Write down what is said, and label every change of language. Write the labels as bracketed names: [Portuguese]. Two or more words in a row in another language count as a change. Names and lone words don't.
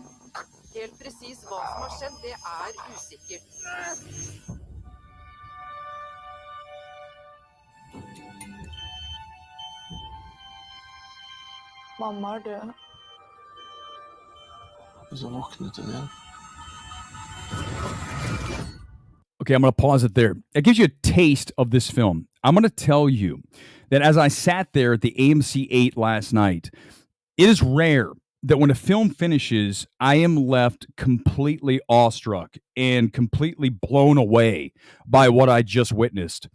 [Norwegian] Helt presis hva som har skjedd, det usikkert. Mamma er død. Og så våknet hun igjen. [English] Okay, I'm going to pause it there. That gives you a taste of this film. I'm going to tell you that as I sat there at the AMC 8 last night, it is rare that when a film finishes, I am left completely awestruck and completely blown away by what I just witnessed.